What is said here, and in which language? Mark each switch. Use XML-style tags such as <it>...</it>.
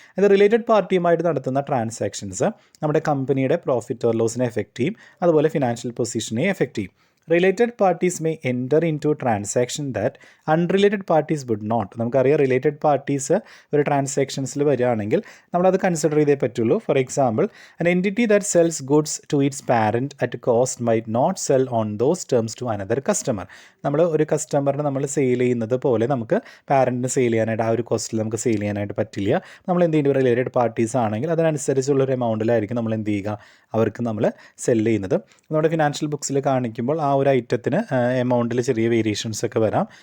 <ml>അത് റിലേറ്റഡ് പാർട്ടിയുമായിട്ട് നടത്തുന്ന ട്രാൻസാക്ഷൻസ് നമ്മുടെ കമ്പനിയുടെ പ്രോഫിറ്റ് ഓർ ലോസിനെ എഫക്റ്റ് ചെയ്യും, അതുപോലെ ഫിനാൻഷ്യൽ പൊസിഷനെ എഫക്റ്റ് ചെയ്യും.</ml> <en>Related parties may enter into transaction that unrelated parties would not.</en> <ml>നമുക്കറിയാം റിലേറ്റഡ് പാർട്ടീസ് ഒരു ട്രാൻസാക്ഷൻസിൽ വരികയാണെങ്കിൽ നമ്മളത് കൺസിഡർ ചെയ്തേ പറ്റുള്ളൂ.</ml> <en>For example, an entity that sells goods to its parent at cost might not sell on those terms to another customer.</en> <ml>നമ്മൾ ഒരു കസ്റ്റമറിന് നമ്മൾ സെയിൽ ചെയ്യുന്നത് പോലെ നമുക്ക് പാരൻറ്റിന് സെയിൽ ചെയ്യാനായിട്ട് ആ ഒരു കോസ്റ്റിൽ നമുക്ക് സെയിൽ ചെയ്യാനായിട്ട് പറ്റില്ല. നമ്മൾ എന്ത് ചെയ്യുന്നത് റിലേറ്റഡ് പാർട്ടീസ് ആണെങ്കിൽ അതിനനുസരിച്ചുള്ളൊരു എമൗണ്ടിലായിരിക്കും നമ്മൾ എന്ത് ചെയ്യുക അവർക്ക് നമ്മൾ സെല്ല് ചെയ്യുന്നത്. നമ്മുടെ ഫിനാൻഷ്യൽ ബുക്സിൽ കാണിക്കുമ്പോൾ ആ ഒരു ഐറ്റത്തിന് എമൗണ്ടിൽ ചെറിയ വേരിയേഷൻസ് ഒക്കെ വരാം.</ml>